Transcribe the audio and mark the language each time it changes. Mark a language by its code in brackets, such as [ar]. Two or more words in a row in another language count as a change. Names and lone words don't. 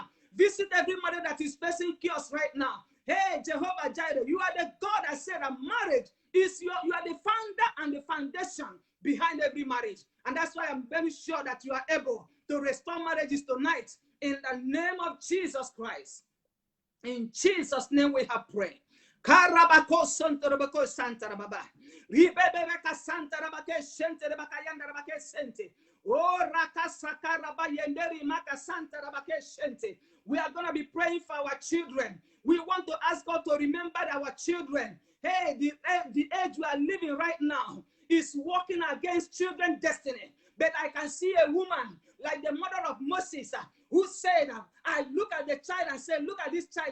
[en] Visit every mother that is facing chaos right now. Hey, Jehovah Jireh, you are the God that said that marriage is you are the founder and the foundation behind every marriage. And that's why I'm very sure that you are able to restore marriages tonight in the name of Jesus Christ. In Jesus' name we have prayed. Karabako Santarabako Santarababa. Ribebeka Santarabake Shentarabakayanda Rabake Sente. Oh, Rakasakarabayenderi Maka Santarabake Shente. We are going to be praying for our children. We want to ask God to remember our children. Hey, the age we are living right now is working against children's destiny. But I can see a woman like the mother of Moses who said, I look at the child and say, look at this child.